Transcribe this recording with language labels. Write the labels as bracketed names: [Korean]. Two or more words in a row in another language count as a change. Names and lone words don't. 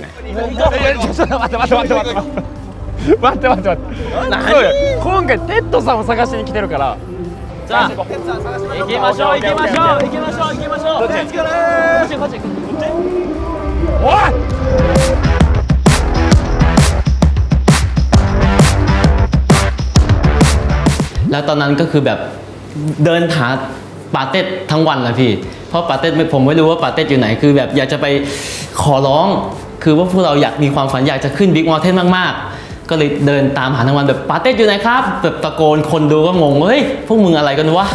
[Japanese] ちょっと待って今回テッドさんを探しに来てるからじゃあ行きましょうどっちですかねこっちおい [Thai] แล้วตอนนั้นก็คือแบบเดินหาปาเต้ทั้งวันเลยพี่เพราะปาเต้ผมไม่รู้ว่าปาเต้อยู่ไหนคือแบบอยากจะไปขอร้องคือว่าพวกเราอยากมีความฝันอยากจะขึ้น Big Mountain มากๆก็เลยเดินตามหาทั้งวันแบบปาเต้อยู่ไหนครับแบบตะโกนคนดูก็งงเฮ้ยพวกมึงอะไรกันวะ